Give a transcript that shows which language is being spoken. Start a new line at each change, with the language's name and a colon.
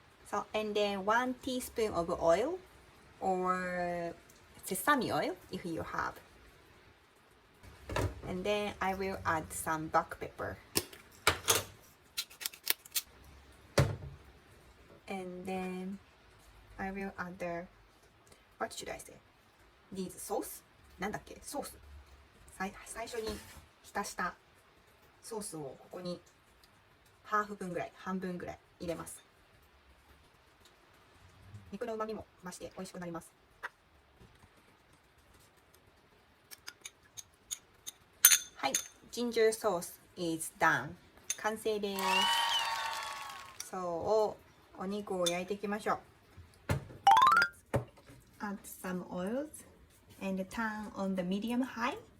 English: So, and then 1 teaspoon of oil or sesame oil if you have. And then I will add some black pepper. And then I will add what should I say? These sauce?
Japanese: なんだっけソース。最初に浸したソースをここに半分ぐらい入れます。肉の旨味も増して美味しくなります。
English: はい、ginger sauce is done.
Japanese: 完成です。そう、お肉を焼いていきましょう。
English: Let's add some oils and turn on the medium high.